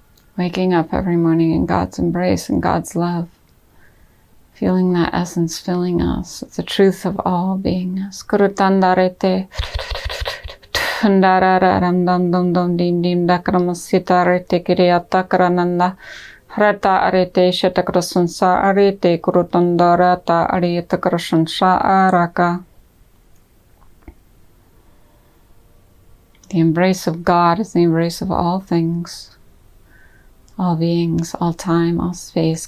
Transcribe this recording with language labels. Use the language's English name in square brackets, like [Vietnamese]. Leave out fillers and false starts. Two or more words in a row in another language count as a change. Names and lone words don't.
[English] Waking up every morning in God's embrace and God's love. Feeling that essence filling us. It's the truth of all beingness. Kurutandarete. Ndararam dum dum dum dim dim dakramasita rete kiriyata karananda. Harata arete shatakrasansa arete kurutandarata ariyatakrasansa araka. The embrace of God is the embrace of all things, all beings, all time, all space.